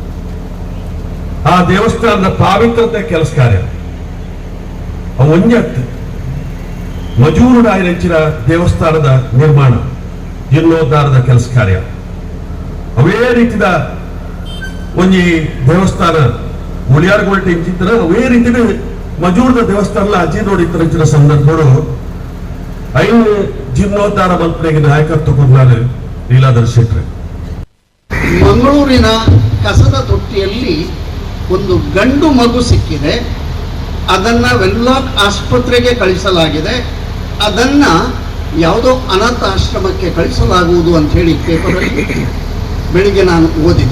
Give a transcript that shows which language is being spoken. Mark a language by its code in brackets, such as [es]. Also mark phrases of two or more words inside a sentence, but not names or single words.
[tcy] ಆ ದೇವಸ್ಥಾನದ ಪಾವಿತ್ರತೆ ಕೆಲಸ ಕಾರ್ಯ ಒಂಜತ್ತು ಮಜೂರುಡ ಆಯ್ನ ದೇವಸ್ಥಾನದ ನಿರ್ಮಾಣ ಜೀರ್ಣೋದ್ಧಾರದ ಕೆಲಸ ಕಾರ್ಯ ಅವೇ ರೀತಿಯ ಒಂಜಿ ದೇವಸ್ಥಾನ ಉಳಿಯಾರ್ಗೋಲ್ಟೆ ಇಂಚಿತ್ರ ಅವೇ ರೀತಿ ಮಜೂರದ ದೇವಸ್ಥಾನ ಅಜೀರ್ಣೋಡಿತರ ಸಂದರ್ಭಗಳು ಐನು ಜೀರ್ಣೋದ್ಧಾರ ಮಲ್ಪನೆಗೆ ನಾಯಕತ್ವ ಕೊಡ್ಲಾರೆ ಲೀಲಾಧರ್ ಶೆಟ್ಟಿ. [kn] ಮಂಗಳೂರಿನ ಕಸದ ತೊಟ್ಟಿಯಲ್ಲಿ ಒಂದು ಗಂಡು ಮಗು ಸಿಕ್ಕಿದೆ. ಅದನ್ನ ವೆನ್ಲಾಕ್ ಆಸ್ಪತ್ರೆಗೆ ಕಳಿಸಲಾಗಿದೆ. ಅದನ್ನ ಯಾವುದೋ ಅನಾಥ ಆಶ್ರಮಕ್ಕೆ ಕಳಿಸಲಾಗುವುದು ಅಂತ ಹೇಳಿ ಪೇಪರಲ್ಲಿ ಬೆಳಿಗ್ಗೆ ನಾನು ಓದಿದೆ.